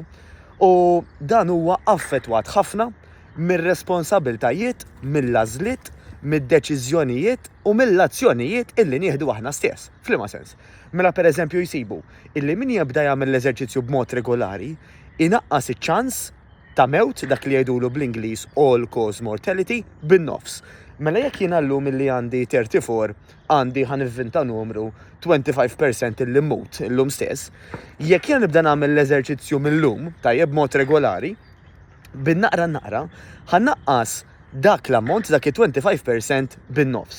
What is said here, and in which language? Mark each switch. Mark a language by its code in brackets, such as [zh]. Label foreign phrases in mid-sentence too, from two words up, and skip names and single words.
[mt] U dan huwa affettwat ħafna mir-responsabiltajiet, mill-għażliet, mid-deċiżjonijiet u mill-azzjonijiet illi nieħdu aħna stess. F'liema sens. Mela pereżempju jsibu illi min jibda jagħmel l-eżerċizzju b'mod regolari inaqqas iċ-ċans ta' mewt dak li jgħidulu bl-Ingliż [en] all cause mortality [mt] bin-nofs. Mela jekk jien llum illi għandi 34 għandi ħanivvinta numru 25% illi mmut illum stess, jekk jien nibda nagħmel l-eżerċizzju mill-lum tajjeb b'mod regolari, bin-naqra ħannaqqas dak l-ammont dak 25% bin-nofs.